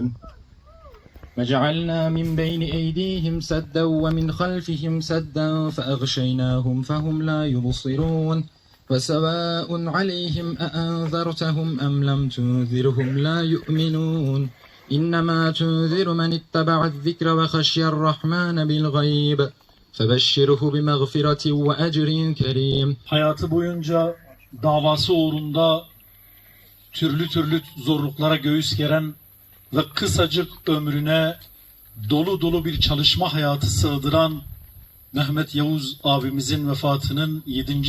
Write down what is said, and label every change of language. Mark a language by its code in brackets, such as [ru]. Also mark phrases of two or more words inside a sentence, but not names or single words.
[ar] وجعلنا من بين أيديهم سدا ومن خلفهم سدا فأغشيناهم فهم لا يبصرون وسواء عليهم أأنذرتهم أم لم تنذرهم لا يؤمنون إنما تنذر من اتبع الذكر وخشي الرحمن بالغيب فَبَشِّرْهُ بِمَغْفِرَةٍ وَأَجْرٍ كَرِيمٍ. [tr] Hayatı boyunca davası uğrunda türlü türlü zorluklara göğüs geren ve kısacık ömrüne dolu dolu bir çalışma hayatı sığdıran Mehmet Yavuz abimizin vefatının 7.